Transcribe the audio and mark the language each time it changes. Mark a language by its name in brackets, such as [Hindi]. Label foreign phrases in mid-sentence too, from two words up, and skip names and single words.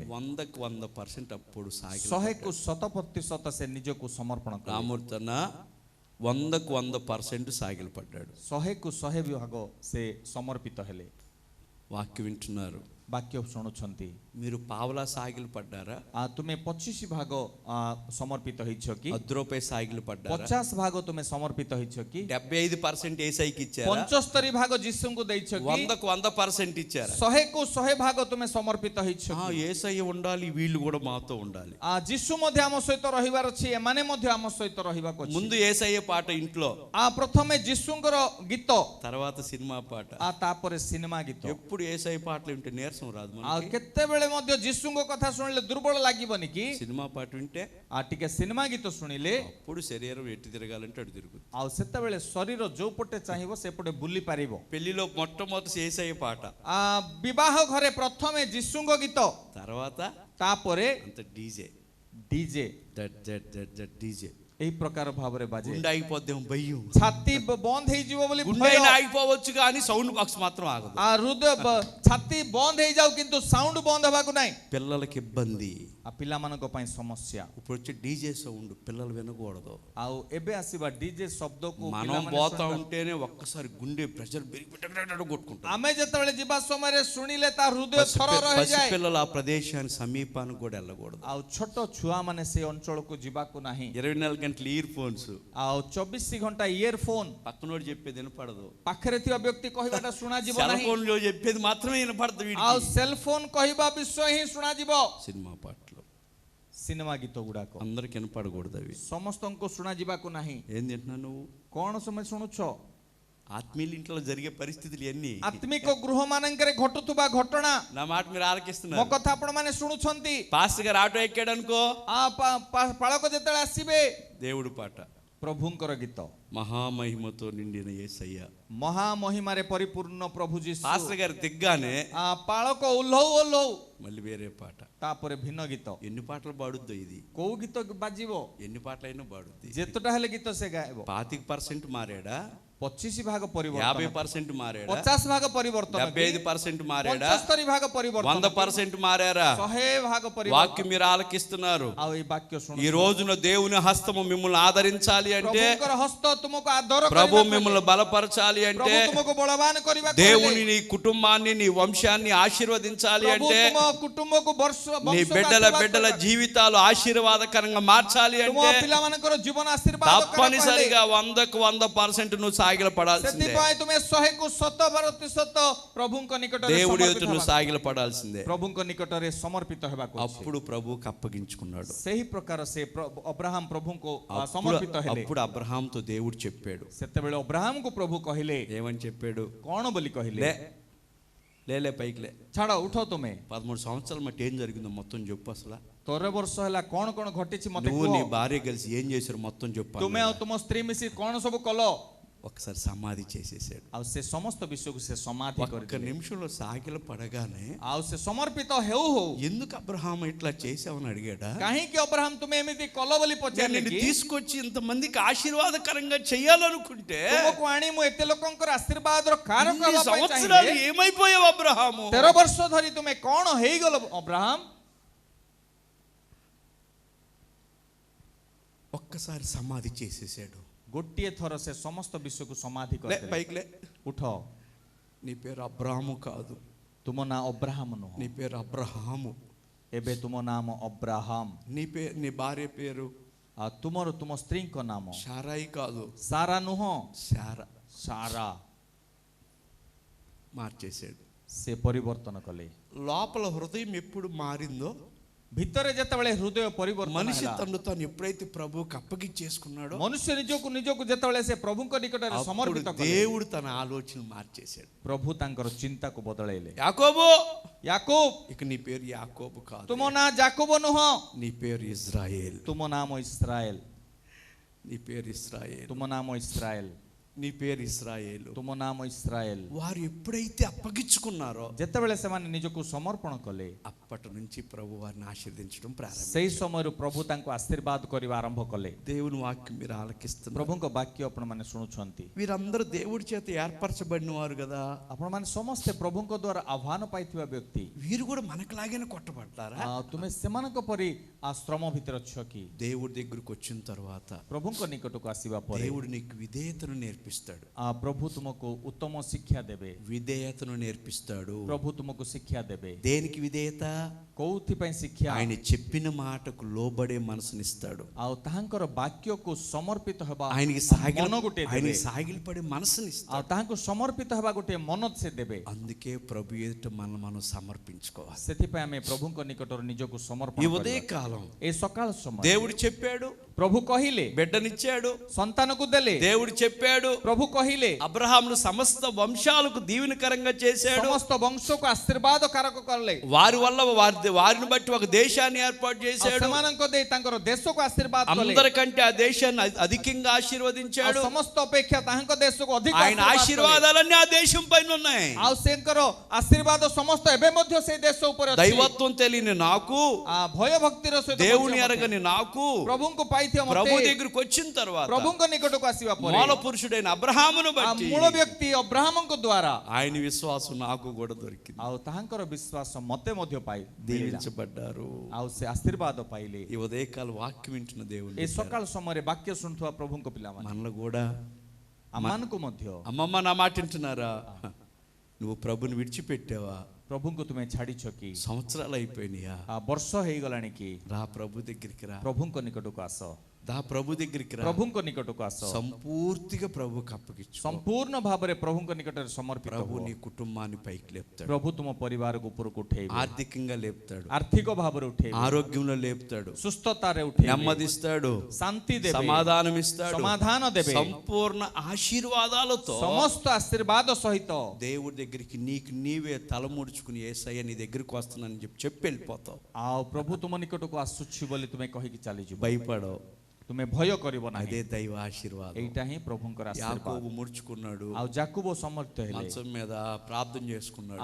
[Telugu] 100% అప్పుడు [Odia] 100କୁ 100% ସେ ନିଜକୁ ସମର୍ପଣ କଲେ। [Telugu] రామూర్తన 100% సాగిలపడ్డాడు. [Odia] 100କୁ 100 ଭାଗ ସେ ସମର୍ପିତ ହେଲେ। [Telugu] వాక్యం వింటున్నారు, [Odia] ବାକ୍ୟ ଶୁଣୁଛନ୍ତି। [Telugu] మీరు పావలా సాగిలు పడ్డారా? [Odia] ତୁମେ 25 ଭାଗ ସମର୍ପିତ ହେଇଛ କି? [Telugu] 10 రూపాయి సాగిలు పడ్డారా? [Odia] 50 ଭାଗ ତୁମେ ସମର୍ପିତ ହେଇଛ କି? [Telugu] 75% ఏసైకి ఇచ్చారా? [Odia] 75 ଭାଗ ଯୀଶୁଙ୍କୁ ଦେଇଛ କି? [Telugu] 100కు 100% ఇచ్చారా? [Odia] 100କୁ 100 ଭାଗ ତୁମେ ସମର୍ପିତ ହେଇଛ [Telugu] ఆ [Odia] କି? [Telugu] ఏసయ్య ఉండాలి, వీళ్ళు కూడా మాతో ఉండాలి. [Odia] ଯୀଶୁ ମଧ୍ୟ ଆମ ସହିତ ରହିବାର ଅଛି, ଏମାନେ ମଧ୍ୟ ଆମ ସହିତ ରହିବାକୁ ଅଛି। [Telugu] ముందు ఏసయ్య పాట ఇంట్లో, [Odia] ପ୍ରଥମେ ଯୀଶୁଙ୍କର ଗୀତ, [Telugu] తర్వాత సినిమా పాట. [Odia] ତାପରେ ସିନେମା ଗୀତ। [Telugu] ఎప్పుడు ఏసయ్య పాటలు వింటే నీరసం రాదు [Odia] ଆଉ [Telugu] మనకి. [Odia] କେତେବେଳେ ମଧ୍ୟ ଯୀଶୁଙ୍କ କଥା ଶୁଣିଲେ ଦୁର୍ବଳ ଲାଗିବନି କି? [Telugu] సినిమా పాట వింటే [Odia] ଟିକେ ସିନେମା ଗୀତ ଶୁଣିଲେ [Telugu] అప్పుడు శరీరం ఎటు తిరగాలంటే అటు తిరుగుతుంది. [Odia] ଆଉ ସେତେବେଳେ ଶରୀର ଯୋଉ ପଟେ ଚାହିଁବ ସେପଟେ ବୁଲି ପାରିବ। [Telugu] పెళ్లిలో మొట్టమొదటి ఏసయ్య పాట, [Odia] ବିବାହ ଘରେ ପ୍ରଥମେ ଯୀଶୁଙ୍କ ଗୀତ, [Telugu] తర్వాత [Odia] ତାପରେ [Telugu] అంత డీజే [Odia] ଡିଜେ। [Telugu] డీజే [Odia] ଏହି ପ୍ରକାର ଭାବରେ ବାଜେ। [Telugu] గుండె ఆగిపోద్దేమో భయం, [Odia] ଛାତି ବନ୍ଦ ହେଇଯିବ ବୋଲି [Telugu] గుండె [Odia] ଭୟ। [Telugu] ఆగిపోవచ్చు కానీ సౌండ్ బాక్స్ మాత్రం ఆగదు. [Odia] ହୃଦୟ ଛାତି ବନ୍ଦ ହେଇଯାଉ କିନ୍ତୁ ସାଉଣ୍ଡ ବନ୍ଦ ହେବାକୁ ନାହିଁ। [Telugu] పిల్లలకి ఇబ్బంది, [Odia] ପିଲାମାନଙ୍କ ପାଇଁ ସମସ୍ୟା। [Telugu] ఇప్పుడు వచ్చే డీజే సౌండ్ పిల్లలు వినకూడదు. [Odia] ଆଉ ଏବେ ଆସିବା ଡିଜେ ଶବ୍ଦକୁ [Telugu] మనం పోతా ఉంటేనే ఒక్కసారి గుండె ప్రెషర్ కొట్టుకుంటాం. [Odia] ଆମେ ଯେତେବେଳେ ଯିବା ସମୟରେ ଶୁଣିଲେ ତା ହୃଦୟ ଥରର ହେଇଯାଏ। [Telugu] పిల్లలు ఆ ప్రదేశాన్ని సమీపానికి కూడా వెళ్ళకూడదు. [Odia] ଆଉ ଛୋଟ ଛୁଆ ମାନେ ସେ ଅଞ୍ଚଳକୁ ଯିବାକୁ ନାହିଁ। [Telugu] 24 గంటలు ఇయర్ ఫోన్స్, [Odia] ଆଉ 24 ଘଣ୍ଟା ଇୟର ଫୋନ୍, [Telugu] పక్కనోడు చెప్పేది వినపడదు. [Odia] ପାଖରେ ଥିବା ବ୍ୟକ୍ତି କହିବାଟା ଶୁଣାଯିବ [Telugu] సెల్ [Odia] ନାହିଁ। [Telugu] ఫోన్ లో చెప్పేది మాత్రమే వినపడదు. [Odia] ଆଉ ସେଲ ଫୋନ୍ କହିବା ବିଷୟ ହିଁ ଶୁଣାଯିବ। [Telugu] సినిమా పాటలు [Odia] ସିନେମା ଗୀତ ଗୁଡାକ [Telugu] అందరికి వినపడకూడదు. అవి [Odia] ସମସ୍ତଙ୍କୁ ଶୁଣାଯିବାକୁ ନାହିଁ। [Telugu] ఏం తింటున్నావు నువ్వు? [Odia] କଣ ସମୟ ଶୁଣୁଛ? [Telugu] ఆత్మీయుల ఇంట్లో జరిగే పరిస్థితులు ఎన్ని, [Odia] ଆତ୍ମିକ ଗୃହ ମାନଙ୍କରେ ଘଟୁଥିବା ଘଟଣା, [Telugu] నా మాట మీరు [Odia] ମୋ [Telugu] ఆలకిస్తున్నారు. [Odia] କଥା ଆପଣ ମାନେ ଶୁଣୁଛନ୍ତି। [Telugu] పాస్టర్ గారు ఆటో ఎక్కాడు అనుకో, [Odia] ପାଳକ ଯେତେବେଳେ ଆସିବେ, [Telugu] దేవుడు పాట, [Odia] ପ୍ରଭୁଙ୍କର ଗୀତ, [Telugu] మహామహిమతో నిండిన యేసయ్య. [Odia] ମହାମହିମାରେ ପରିପୂର୍ଣ୍ଣ ପ୍ରଭୁ ଯୀଶୁ। [Telugu] పాస్టర్ గారు దిగ్గానే [Odia] ପାଳକ ଓହ୍ଲଉ ଓହ୍ଲଉ [Telugu] మళ్ళీ వేరే పాట. [Odia] ତାପରେ ଭିନ୍ନ ଗୀତ। [Telugu] ఎన్ని పాటలు పాడుద్దో ఇది, [Odia] କୋଉ ଗୀତ ବାଜିବ? [Telugu] ఎన్ని పాటలైనా పాడుద్ది. [Odia] ଯେତେଟା ହେଲେ ଗୀତ ସେ ଗାଇବ। [Telugu] 25% మారాడా, [Odia] 25 ଭାଗ ପରିବର୍ତ୍ତନ, [Telugu] 50% మారాడా, [Odia] 50 ଭାଗ ପରିବର୍ତ୍ତନ, [Telugu] 75% మారాడా, [Odia] 75 ଭାଗ ପରିବର୍ତ୍ତନ, [Telugu] 100% మారారా? [Odia] 100 ଭାଗ ପରିବର୍ତ୍ତନ। [Telugu] వాక్యం మీరు ఆలకిస్తున్నారు. [Odia] ଆଉ ଏଇ ବାକ୍ୟ ଶୁଣ। [Telugu] ఈ రోజున దేవుని హస్తము మిమ్మల్ని ఆదరించాలి అంటే, [Odia] ପ୍ରଭୁଙ୍କର ହସ୍ତ ତୁମକୁ ଆଦର [Telugu] ప్రభు [Odia] କରିବାକୁ [Telugu] మిమ్మల్ని [Odia] ହେଲେ, [Telugu] బలపరచాలి అంటే, [Odia] ପ୍ରଭୁ ତୁମକୁ ବଳବାନ କରିବାକୁ [Telugu] దేవుని [Odia] ହେଲେ, [Telugu] నీ కుటుంబాన్ని నీ వంశాన్ని ఆశీర్వదించాలి [Odia] ପ୍ରଭୁ [Telugu] అంటే, [Odia] ତୁମ కుటుంబକୁ [Telugu] నీ బిడ్డల జీవితాలు ఆశీర్వాదకరంగా మార్చాలి [Odia] ତୁମ [Telugu] అంటే [Odia] ପିଲାମାନଙ୍କର ଜୀବନ ଆଶୀର୍ବାଦ [Telugu] తప్పనిసరిగా 100% నువ్వు సాగిల పడాల్సిందే. [Odia] ସେଥିପାଇଁ ତୁମେ 100କୁ 100% ପ୍ରଭୁଙ୍କ ନିକଟରେ [Telugu] దేవుడి ఎదుట [Odia] ସମର୍ପିତ [Telugu] నువ్వు [Odia] ହେବାକୁ, [Telugu] సాగిల పడాల్సిందే. [Odia] ପ୍ରଭୁଙ୍କ ନିକଟରେ ସମର୍ପିତ ହେବାକୁ ଅଛି। [Telugu] అప్పుడు ప్రభువుకి అప్పగించుకున్నాడు. [Odia] ସେହି ପ୍ରକାର ସେ ଅବ୍ରାହମ ପ୍ରଭୁଙ୍କୁ ସମର୍ପିତ ହେଲେ। [Telugu] అప్పుడు అబ్రహాంతో దేవుడు చెప్పాడు. [Odia] ସେତେବେଳେ ଅବ୍ରାହମକୁ ପ୍ରଭୁ କହିଲେ, [Telugu] ఏమని చెప్పాడు? [Odia] କଣ ବୋଲି କହିଲେ? [Telugu] లేలే పైకి లే, [Odia] ଛାଡ଼ ଉଠ ତୁମେ। [Telugu] 13 సంవత్సరాల మట్టి ఏం జరిగిందో మొత్తం చెప్పు. అసలు [Odia] 13 ବର୍ଷ ହେଲା କଣ କଣ ଘଟିଛି ମତେ [Telugu] నువ్వు నీ [Odia] କୁହ। [Telugu] భార్య కలిసి ఏం చేశారు మొత్తం చెప్పు. [Odia] ତୁମେ ଆଉ ତୁମ ସ୍ତ୍ରୀ ମିଶି କଣ ସବୁ କଲ? [Telugu] ఒకసారి సమాధి చేసేసాడు. [Odia] ଆଉ ସେ ସମସ୍ତ ବିଷୟକୁ ସେ ସମାଧି [Telugu] ఒక్క [Odia] କରିଦେଲେ। [Telugu] నిమిషంలో సాగిల పడగానే [Odia] ଆଉ ସେ ସମର୍ପିତ ହେଉ ହେଉ [Telugu] ఎందుకు అబ్రహాం ఇట్లా చేసావని అడిగాడా? [Odia] କାହିଁକି ଅବ୍ରାହମ ତୁମେ ଏମିତି କଲ ବୋଲି [Telugu] నేను [Odia] ପଚାରିଲେ [Telugu] నిన్ను [Odia] କି? [Telugu] తీసుకొచ్చి ఇంతమందికి ఆశీర్వాదకరంగా చేయాలనుకుంటే [Odia] ତୁମକୁ ଆଣି ମୁଁ ଏତେ ଲୋକଙ୍କର ଆଶୀର୍ବାଦର କାରକ [Telugu] ఇన్ని [Odia] ହେବା ପାଇଁ [Telugu] సంవత్సరాలు [Odia] ଚାହିଁଲେ [Telugu] ఏమైపోయావు అబ్రహాము? [Odia] 13 ବର୍ଷ ଧରି ତୁମେ କଣ ହେଇଗଲ ଅବ୍ରାହମ? [Telugu] ఒక్కసారి సమాధి చేసేసాడు. [Odia] ଗୋଟିଏ ଥର ସେ ସମସ୍ତ ବିଷୟକୁ ସମାଧି [Telugu] లే [Odia] କରିଦେଲେ। [Telugu] పైకి లే. [Odia] ଉଠ, [Telugu] నీ పేరు అబ్రహాము కాదు, [Odia] ତୁମ ନାଁ ଅବ୍ରାହମ ନୁହଁ, [Telugu] నీ పేరు అబ్రహాము. [Odia] ଏବେ ତୁମ ନାମ ଅବ୍ରାହମ। [Telugu] నీ భార్య పేరు [Odia] ଆଉ ତୁମ ସ୍ତ୍ରୀଙ୍କ ନାମ [Telugu] షారాయి కాదు, [Odia] ସାରା ନୁହଁ, [Telugu] శారా. [Odia] ସାରା। [Telugu] మార్చేశాడు. [Odia] ସେ ପରିବର୍ତ୍ତନ କଲେ। [Telugu] లోపల హృదయం ఎప్పుడు మారిందో, [Odia] ଭିତରେ ଯେତେବେଳେ ହୃଦୟ ପରିବର୍ତ୍ତନ [Telugu] మనిషి [Odia] ହେଲା, [Telugu] తను తాను ఎప్పుడైతే ప్రభువుకి అప్పగించేసుకున్నాడో [Odia] ମନୁଷ୍ୟ ନିଜକୁ ଯେତେବେଳେ ସେ ପ୍ରଭୁଙ୍କ ନିକଟରେ [Telugu] అప్పుడు [Odia] ସମର୍ପିତ କଲେ, [Telugu] దేవుడు తన ఆలోచన మార్చేశాడు. [Odia] ପ୍ରଭୁ ତାଙ୍କର ଚିନ୍ତାକୁ ବଦଳେଇଲେ। [Telugu] యాకోబు, యాకోబ్, ఇక నీ పేరు యాకోబు కాదు, [Odia] ତୁମ ନାଁ ଯାକୋବ ନୁହଁ, [Telugu] నీ పేరు ఇజ్రాయేల్. [Odia] ତୁମ ନାମ ଇସ୍ରାଏଲ। [Telugu] నీ పేరు ఇస్రాయేల్. [Odia] ତୁମ నామ ఇస్రాଏଲ। [Telugu] నీ పేరు ఇస్రాయేలు. [Odia] ତୁମ ନାମ ଇସ୍ରାଏଲ। [Telugu] వారు ఎప్పుడైతే అప్పగించుకున్నారో [Odia] ଯେତେବେଳେ ସେମାନେ ନିଜକୁ ସମର୍ପଣ କଲେ, [Telugu] అప్పటి నుంచి ప్రభు వారిని ఆశీర్వదించడం ప్రారంభించారు. [Odia] ସେହି ସମୟରୁ ପ୍ରଭୁ ତାଙ୍କୁ ଆଶୀର୍ବାଦ କରିବା ଆରମ୍ଭ କଲେ। [Telugu] దేవుని వాక్యం మీరు ఆలకిస్తున్నారు. [Odia] ପ୍ରଭୁଙ୍କ ବାକ୍ୟ ଆପଣମାନେ ଶୁଣୁଛନ୍ତି। [Telugu] వీరందరూ దేవుడి చేత ఏర్పరచబడిన వారు కదా. [Odia] ଆପଣମାନେ ସମସ୍ତେ ପ୍ରଭୁଙ୍କ ଦ୍ୱାରା ଆହ୍ୱାନ ପାଇଥିବା ବ୍ୟକ୍ତି। [Telugu] వీరు కూడా మనకులాగానే కొట్టబడ్డారా? [Odia] ତୁମେ ସେମାନଙ୍କ ପରି ଶ୍ରମ ଭିତରେ ଅଛ କି? [Telugu] దేవుడి దగ్గరకు వచ్చిన తర్వాత [Odia] ପ୍ରଭୁଙ୍କ ନିକଟକୁ ଆସିବା ପରେ [Telugu] దేవుడు నీకు విధేయతను నేర్పిస్తాడు. [Odia] ପ୍ରଭୁ ତୁମକୁ ଉତ୍ତମ ଶିକ୍ଷା ଦେବେ। [Telugu] విధేయతను నేర్పిస్తాడు. [Odia] ପ୍ରଭୁ ତୁମକୁ ଶିକ୍ଷା ଦେବେ। [Telugu] దేనికి విధేయత? [Odia] କୋଉଥିପାଇଁ ଶିକ୍ଷା? [Telugu] ఆయన చెప్పిన మాటకు లోబడే మనసునిస్తాడు. [Odia] ଆଉ ତାହାଙ୍କର ବାକ୍ୟକୁ ସମର୍ପିତ ହେବା [Telugu] ఆయనకి [Odia] ମନ ଗୋଟେ ଦେବେ। [Telugu] ఆయనకి సాగిలపడే మనసునిస్తాడు. [Odia] ଆଉ ତାହାଙ୍କୁ ସମର୍ପିତ ହେବା ଗୋଟେ ମନ ସେ ଦେବେ। [Telugu] అందుకే ప్రభు ఎదుట మనం సమర్పించుకోవాలి. [Odia] ସେଥିପାଇଁ ଆମେ ପ୍ରଭୁଙ୍କ నిକଟରେ ନିଜକୁ ସମର୍ପଣ [Telugu] ఈ [Odia] କରିବା। [Telugu] ఉదయ కాలం [Odia] ଏ ସକାଳ ସମୟ [Telugu] దేవుడు చెప్పాడు, [Odia] ପ୍ରଭୁ କହିଲେ, [Telugu] బిడ్డనిచ్చాడు. [Odia] ସନ୍ତାନକୁ ଦେଲେ, [Telugu] దేవుడు చెప్పాడు, [Odia] ପ୍ରଭୁ କହିଲେ, [Telugu] అబ్రహామును సమస్త వంశాలకు దీవెనకరంగా చేశాడు. [Odia] ସମସ୍ତ ବଂଶକୁ ଆଶୀର୍ବାଦ କାରକ କଲେ। [Telugu] వారి వల్ల వారిని బట్టి ఒక దేశాన్ని ఏర్పాటు [Odia] ଆଉ [Telugu] చేశాడు. [Odia] ସେମାନଙ୍କ ଦେଇ ତାଙ୍କର ଦେଶକୁ ଆଶୀର୍ବାଦ କଲେ। [Telugu] అందరికంటే ఆ దేశాన్ని అధికంగా [Odia] ଆଉ [Telugu] ఆశీర్వదించాడు. [Odia] ସମସ୍ତ ଅପେକ୍ଷା ତାହାଙ୍କ ଦେଶକୁ ଅଧିକ [Telugu] ఆయన [Odia] ଆଶୀର୍ବାଦ କଲେ। [Telugu] ఆశీర్వాదాలన్నీ ఆ దేశం పైన ఉన్నాయి. [Odia] ଆଉ ସେଙ୍କର ଆଶୀର୍ବାଦ ସମସ୍ତ ଏବେ ମଧ୍ୟ ସେଇ ଦେଶ ଉପରେ ଅଛି। [Telugu] దైవత్వం తెలియని నాకు, [Odia] ଭୟ ଭକ୍ତିର ସହିତ [Telugu] దేవుని [Odia] ମଧ୍ୟ [Telugu] ఎరగని నాకు [Odia] ପ୍ରଭୁଙ୍କୁ ପାଇଥିବା [Telugu] ప్రభు [Odia] ମୋତେ [Telugu] దగ్గరకు వచ్చిన తర్వాత [Odia] ପ୍ରଭୁଙ୍କ ନିକଟକୁ ଆସିବା ପରେ [Telugu] మూల పురుషుడైన అబ్రహామును ఆ బట్టి [Odia] ମୂଳ ବ୍ୟକ୍ତି ଅବ୍ରାହମଙ୍କ ଦ୍ୱାରା [Telugu] ఆయన విశ్వాసం నాకు కూడా దొరికింది. [Odia] ଆଉ ତାହାଙ୍କର ବିଶ୍ୱାସ ମୋତେ ମଧ୍ୟ ପାଇ [Telugu] దీవించబడ్డారు. [Odia] ଆଉ ସେ ଆଶୀର୍ବାଦ ପାଇଲେ। [Telugu] ఈ ఉదయకాల వాక్యం వింటున్న దేవుని [Odia] ଏ ସକାଳ ସମୟରେ ବାକ୍ୟ ଶୁଣୁଥିବା ପ୍ରଭୁଙ୍କ ପିଲାମାନେ, [Telugu] మనలో కూడా [Odia] ଆମମାନଙ୍କୁ ମଧ୍ୟ [Telugu] అమ్మమ్మ నా మాట వింటున్నారా? నువ్వు ప్రభుని విడిచిపెట్టావా? [Odia] ପ୍ରଭୁଙ୍କୁ ତୁମେ ଛାଡ଼ିଛ କି? [Telugu] సంవత్సరాలు అయిపోయినాయా? [Odia] ବର୍ଷ ହେଇଗଲାଣି କି? [Telugu] రా ప్రభు దగ్గరికి రా. [Odia] ପ୍ରଭୁଙ୍କ ନିକଟକୁ ଆସ। [Telugu] దా ప్రభు దగ్గరికి రా. [Odia] ପ୍ରଭୁଙ୍କ ନିକଟକୁ ଆସ। [Telugu] సంపూర్తిగా ప్రభుకి అప్పగించు. [Odia] ସମ୍ପୂର୍ଣ୍ଣ ଭାବରେ ପ୍ରଭୁଙ୍କ ନିକଟରେ ସମର୍ପିତ [Telugu] ప్రభు [Odia] ହୁଅ। [Telugu] నీ కుటుంబాన్ని పైకి లేపుతాడు. [Odia] ପ୍ରଭୁ ତୁମ ପରିବାରକୁ ଉପରକୁ ଉଠେଇବେ। [Telugu] ఆర్థికంగా లేపుతాడు. [Odia] ଆର୍ଥିକ ଭାବରେ ଉଠେଇବେ। [Telugu] ఆరోగ్యంలో లేపుతాడు. [Odia] ସୁସ୍ଥତାରେ ଉଠେଇବେ। [Telugu] నెమ్మదిస్తాడు. [Odia] ଶାନ୍ତି ଦେବେ। [Telugu] సమాధానం ఇస్తాడు. [Odia] ସମାଧାନ ଦେବେ। [Telugu] సంపూర్ణ ఆశీర్వాదాలతో [Odia] ସମସ୍ତ ଆଶୀର୍ବାଦ ସହିତ [Telugu] దేవుడి దగ్గరికి నీకు నీవే తలముడుచుకుని యేసయ్య నీ దగ్గరికి వస్తున్నానని చెప్పి వెళ్ళిపోతావు. [Odia] ଆଉ ପ୍ରଭୁ ତୁମ ନିକଟକୁ ଆସୁଛି ବୋଲି ତୁମେ କହିକି ଚାଲିଯିବ। [Telugu] భయపడవు. [Odia] ତୁମେ ଭୟ କରିବ ନାହିଁ। [Telugu] అదే దైవ ఆశీర్వాదం. [Odia] ଏଇଟା ହିଁ ପ୍ରଭୁଙ୍କର ଆଶୀର୍ବାଦ। [Telugu] యాకోబు ముడుచుకున్నాడు. [Odia] ଆଉ ଯାକୁବ ସମର୍ଥ ହେଲେ। [Telugu] మంచం మీద ప్రార్థన చేసుకున్నాడు.